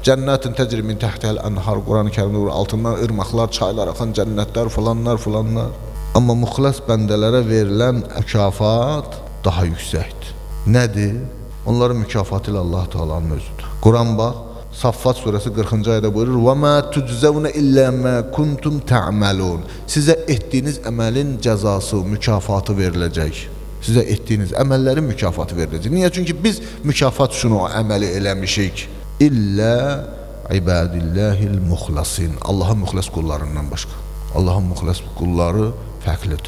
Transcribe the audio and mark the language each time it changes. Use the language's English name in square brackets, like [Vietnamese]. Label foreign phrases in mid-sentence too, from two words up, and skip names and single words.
[Azerbaijani] Cənnətin [Arabic] تجري من تحتها الأنهار, [Azerbaijani] Quran-ı Kərimdə altından ırmaqlar, çaylar axan cənnətlər, filanlar. Amma muxləs bəndələrə verilən mükafat daha yüksəkdir. Nədir? Onların mükafatı ilə Allah Teala'nın özüdür. Quran bax, Saffat surəsi 40-cı ayədə buyurur: [Arabic] "وما تجزون إلا ما كنتم تعملون." [Azerbaijani] Sizə etdiyiniz əməlin cəzası, mükafatı veriləcək. Sizə etdiyiniz əməllərin mükafatı veriləcək. Niyə? Çünki biz mükafat üçün o əməli eləmişik. [Arabic] إلا عباد الله المخلصين. [Azerbaijani] Allahın müxləs qullarından başqa. Allahın müxləs qulları fərqlidir.